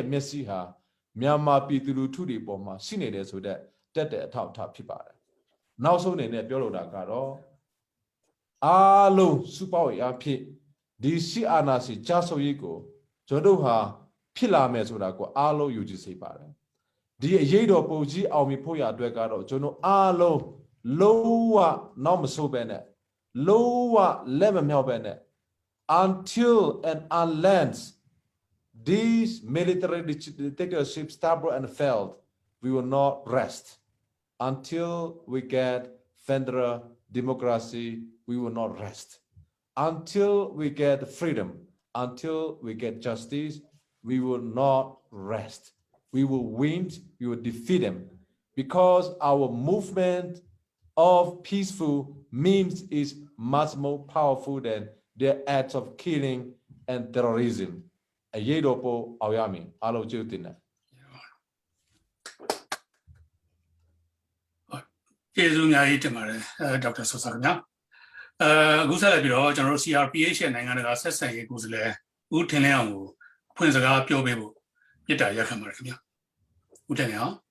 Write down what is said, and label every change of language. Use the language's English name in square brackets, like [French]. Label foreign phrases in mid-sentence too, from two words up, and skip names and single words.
[Burmese] မျက်စိဟာမြန်မာပြည်သူလူထုတွေပေါ်မှာရှိနေတယ်ဆိုတဲ့တက်တဲ့အထောက်အထားဖြစ်ပါတယ်နောက်ဆုံးအနေနဲ့ပြောလိုတာကတော့အားလုံးစုပေါင်းအဖြစ်ဒီစီအာနာစီကြားဆိုရေးကိုကျွန်တော်တို့ဟာဖြစ်လာမယ်ဆိုတာကိုအားလုံးယူကြည်စေပါတယ်ဒီအရေးတော်ပုံကြီးအောင်မြင်ဖို့ရအတွက်ကတော့ကျွန်တော်အားလုံးလုံးဝနောက်မဆိုးပဲနဲ့လုံးဝလက်မမြောက်ပဲနဲ့ [English] until and unless these military dictatorships stubborn and failed we will not rest until we get federal democracy we will not rest until we get freedom until we get justice we will not rest we will win we will defeat them because our movement of peaceful means is much more powerful than their acts of killing and terrorism. A year opo awyami alo jutina. [Burmese] ကျေးဇူးများကြီးတင်ပါတယ်ဒေါက်တာဆောဆာခင်ဗျာအခုဆက်လက်ပြီးတော့ကျွန်တော်တို့ CRPH ရဲ့နိုင်ငံတကာဆက်ဆံရေးကိုယ်စားလှယ်ဦးထင်လင်းအောင်ကိုဖွင့်စကားပြောပေးဖို့မြစ်တာရက်ခံပါတယ်ခင်ဗျာဦးထင်လင်းအောင်